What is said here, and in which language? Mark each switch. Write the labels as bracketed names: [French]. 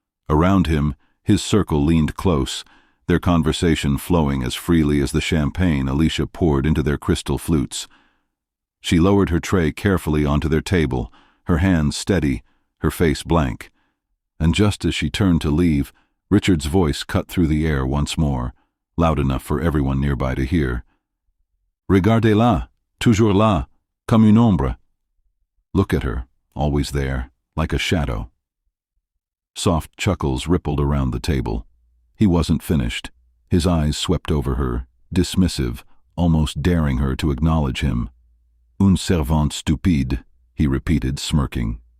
[English] Around him, his circle leaned close, their conversation flowing as freely as the champagne Alicia poured into their crystal flutes. She lowered her tray carefully onto their table, her hands steady, her face blank. And just as she turned to leave, Richard's voice cut through the air once more, loud enough for everyone nearby to hear. [French] "Regardez-la, toujours là, comme une ombre." [English] Look at her, always there, like a shadow. Soft chuckles rippled around the table. He wasn't finished. His eyes swept over her, dismissive, almost daring her to acknowledge him. [French] "Une servante stupide," [English] he repeated, smirking.